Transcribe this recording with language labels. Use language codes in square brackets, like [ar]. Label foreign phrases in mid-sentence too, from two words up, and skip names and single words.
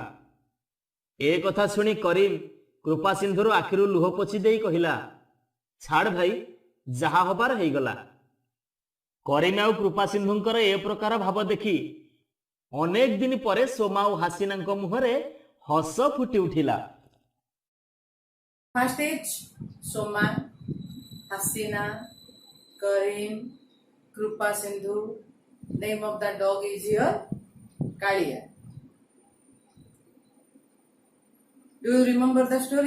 [or] ଏ କଥା ଶୁଣି କରିମ କୃପା ସିନ୍ଧୁର ଆଖିରୁ ଲୁହ ପୋଛି ଦେଇ କହିଲା, ଛାଡ଼ ଭାଇ, ଯାହା ହବାର ହେଇଗଲା। କରିମ ଆଉ କୃପା ସିନ୍ଧୁଙ୍କର ଏ ପ୍ରକାର ଭାବ ଦେଖି ଅନେକ ଦିନ ପରେ ସୋମା ଆଉ ହାସିନାଙ୍କ ମୁହଁରେ ହସ ଫୁଟି ଉଠିଲା। [en] First is Soma, Hasina, Karim, Krupa Sindhu. Name of the dog is here Kalia. Do you remember the story?